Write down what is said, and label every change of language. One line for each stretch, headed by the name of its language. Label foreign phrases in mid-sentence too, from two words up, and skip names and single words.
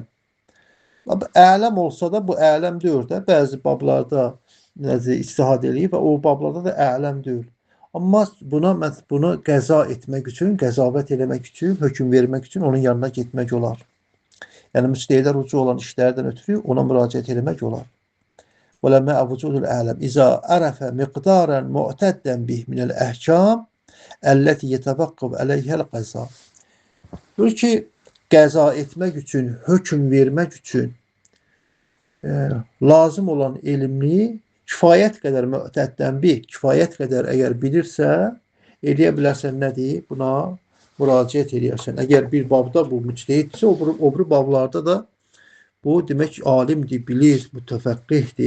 Azerbaijani: Ələm olsa da bu ələm deyil də. Bəzi bablarda ictihad eləyib və o bablarda da ələm deyil. Amma bunu qəza etmək üçün, qəzavət eləmək üçün, hökm vermək üçün onun yanına getmək olar. Yəni müctehidlər ucu olan işlərdən ötürü ona müraciət eləmək olar.
Arabic: وَلَمَّا أَوْجُودُ الْعَالَمِ إِذَا عَرَفَ مِقْدَارًا مُعْتَدًّا بِهِ مِنَ الْأَحْكَامِ الَّتِي يَتَوَقَّفُ عَلَيْهَا الْقَضَاءُ.
Azerbaijani: Diyor ki, qəza etmək üçün, hökm vermək üçün lazım olan elmli kifayət qədər mü'təddən kifayət qədər əgər bilirsə, eləyə bilərsən nədir? Buna müraciət eləyərsən. Əgər bir babda bu müctehiddirsə, o biri bablarda da bu demək alimdir, bilir, mütəfəqqihdir.